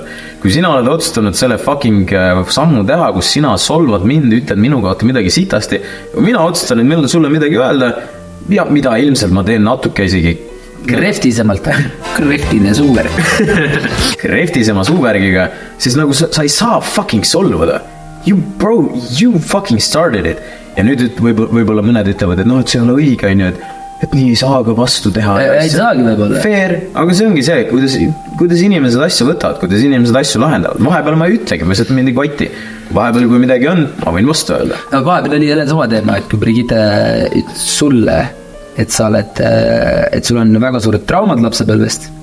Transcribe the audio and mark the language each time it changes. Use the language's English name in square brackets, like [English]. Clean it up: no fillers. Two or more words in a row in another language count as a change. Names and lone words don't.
[Estonian] Kui sina oled otsustanud selle fucking sammu teha, kus sina solvad mind, ütled minu kohta midagi sitasti, mina otsustan, et millal sulle midagi öelda, ja mida ilmselt ma teen natuke isegi kreftisemalt, kreftine suuvärg. Kreftisema suuvärgiga, siis nagu sa ei saa fucking solvada. [English] You fucking started it. [Estonian] Ja nüüd võib-olla mõned ütlevad, et no, et see ei ole õige, et nii ei saa ka vastu teha. Ei saagi võib-olla. Fair, aga see ongi see, kuidas inimesed asju võtavad, kuidas inimesed asju lahendavad. Vahepeal ma ei ütlegi, ma lihtsalt mind ei kotti. Vahepeal, kui midagi on, ma võin vastu öelda. Aga vahepeal oli jälle sama teema, et kui Brigitte sulle et sa oled, et sul on väga suured traumad lapsepõlvest.